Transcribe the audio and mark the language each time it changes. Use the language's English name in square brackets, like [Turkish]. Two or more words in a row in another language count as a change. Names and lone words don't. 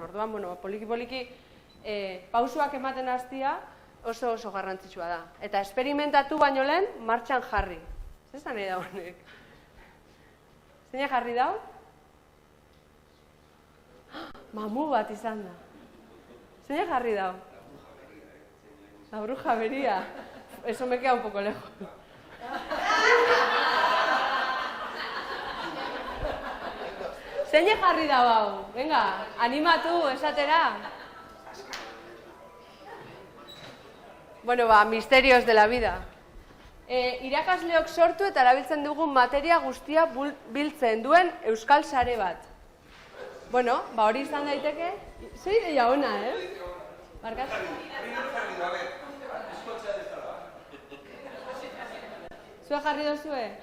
[Basque] Orduan, bueno, poliki-poliki pausuak ematen hastia oso garrantzitsua da. Eta esperimentatu baino lehen, martxan jarri. Zesan nahi da honek? Zeina jarri dau? Mamu bat izan da. Zeina jarri dau? [Spanish] La bruja beria. Eso me queda un poco lejos. Zeina jarri dau hau? [Basque] Venga, animatu, esatera. [Spanish] Bueno, misterios de la vida. [Basque] Irakasleok sortu eta erabiltzen dugun materia guztia biltzen duen euskal sare bat. Bueno, hori izan daiteke. Ze ideia ona, Barkat? Zue jarri dozue?